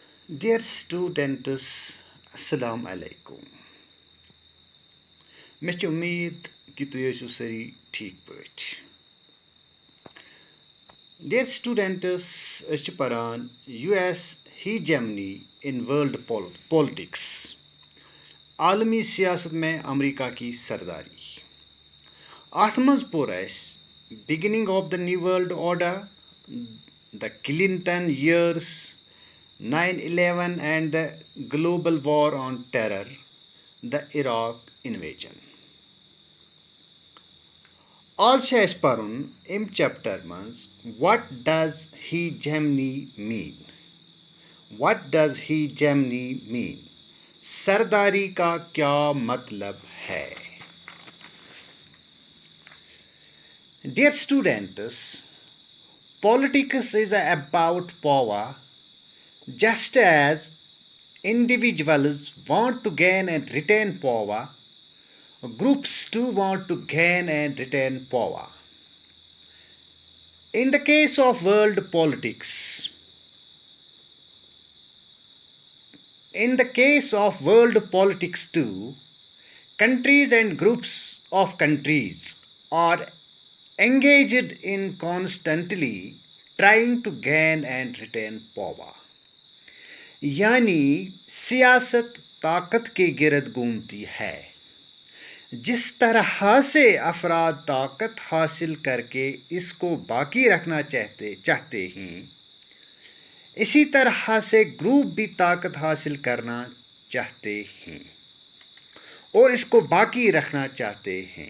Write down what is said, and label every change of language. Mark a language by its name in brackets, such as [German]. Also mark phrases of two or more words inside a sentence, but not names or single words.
[English] Dear students, [Arabic] السلام علیکم. [Kashmiri] مےٚ چھِ اُمید کہِ تُہۍ ٲسِو سٲری ٹھیٖک پٲٹھۍ. [English] Dear students, [Kashmiri] أسۍ چھِ پران [English] US hegemony in world politics. [Urdu] عالمی سیاست میں امریکہ کی سرداری. [Kashmiri] اَتھ منٛز پوٚر اَسہِ [English] beginning of the new world order, the Clinton years, 9/11 and the global war on terror, the Iraq invasion. [Kashmiri] آز چھِ اَسہِ پَرُن اَمہِ چیپٹر منٛز [English] what does hegemony mean? What does hegemony mean? [Urdu] سرداری کا کیا مطلب ہے؟ [English] Dear students, politics is about power. Just as individuals want to gain and retain power, groups too want to gain and retain power. In the case of world politics, too, countries and groups of countries are engaged in constantly trying to gain and retain power. [Urdu] یعنی سیاست طاقت کے گرد گھومتی ہے. جس طرح سے افراد طاقت حاصل کرکے اس کو باقی رکھنا چاہتے ہیں، اسی طرح سے گروپ بھی طاقت حاصل کرنا چاہتے ہیں اور اس کو باقی رکھنا چاہتے ہیں.